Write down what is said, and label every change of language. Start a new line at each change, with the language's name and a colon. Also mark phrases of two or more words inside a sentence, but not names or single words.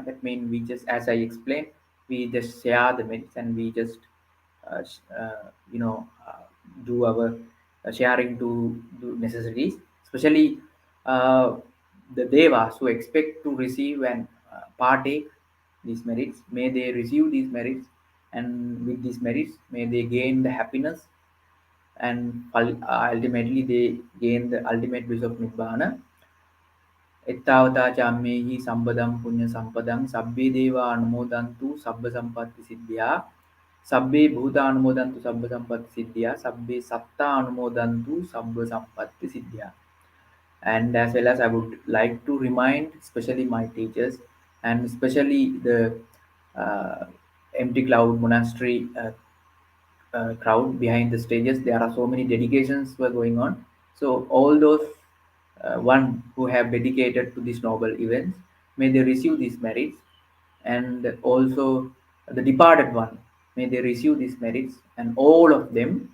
English: That means we just, as I explained, we just share the merits and we just uh, sh- uh, you know uh, do our sharing to do necessities, especially uh, the devas who expect to receive and partake these merits. May they receive these merits, and with these merits may they gain the happiness, and ultimately they gain the ultimate bliss of Nibbhana.
Pali: එත්තාවතා චම්මේහි සම්පදම් පුඤ්ඤ සම්පදං සබ්බේ දේවා අනුමෝදන්තු සබ්බ සම්පත්ති සිද්ධියා සබ්බේ භූතා අනුමෝදන්තු සබ්බ සම්පත්ති සිද්ධියා සබ්බේ සත්තා අනුමෝදන්තු සබ්බ සම්පත්ති සිද්ධියා.
English: And as well as I would like to remind especially my teachers and especially the empty cloud monastery crowd behind the stages. There are so many dedications were going on. So all those one who have dedicated to these noble events, may they receive these merits, and also the departed one, may they receive these merits, and all of them.